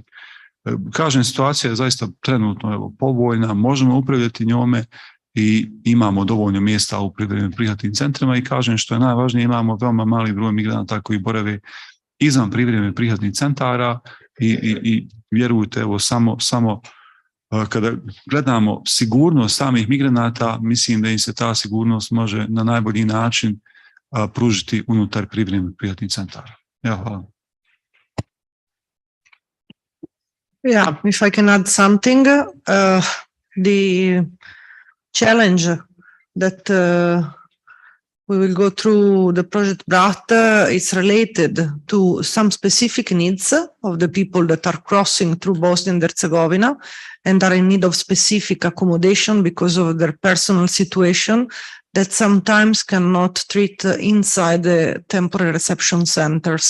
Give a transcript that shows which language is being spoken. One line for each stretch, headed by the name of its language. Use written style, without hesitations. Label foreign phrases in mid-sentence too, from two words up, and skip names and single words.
Bosnian: Kažem, situacija je zaista trenutno povoljna, možemo upravljati njome i imamo dovoljno mjesta u privremenim prihvatnim centrima i kažem, što je najvažnije, imamo veoma mali broj migranata koji borave izvan privremenih prihvatnih centara i vjerujte, evo, samo kada gledamo sigurnost samih migranata, mislim da im se ta sigurnost može na najbolji način pružiti unutar privremenih prihvatnih centara. Hvala.
English: Yeah, if I can add something, the challenge that we will go through the project BRAT is related to some specific needs of the people that are crossing through Bosnia and Herzegovina and are in need of specific accommodation because of their personal situation that sometimes cannot treat inside the temporary reception centers.